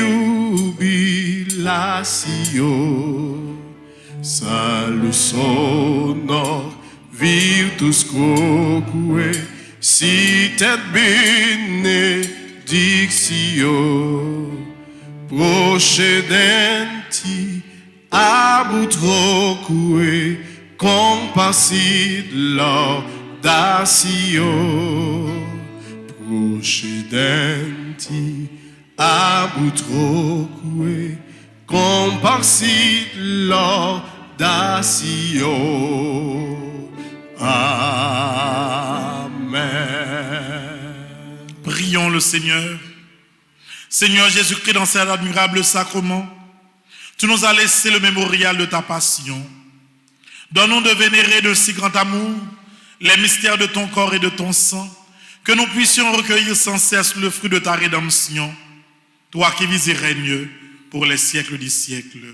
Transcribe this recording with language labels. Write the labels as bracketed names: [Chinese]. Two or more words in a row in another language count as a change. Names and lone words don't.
[Latin] jubilatio salus honor virtus quoque sit et benedictio procedenti ab utroque compassit laudatio procedenti ab utroque compassit laudatio. Amen. [French] Prions le Seigneur. Seigneur Jésus-Christ, dans cet admirable sacrement, tu nous as laissé le mémorial de ta passion. Donne-nous de vénérer de si grand amour les mystères de ton corps et de ton sang, que nous puissions recueillir sans cesse le fruit de ta rédemption, toi qui vis et règnes pour les siècles des siècles.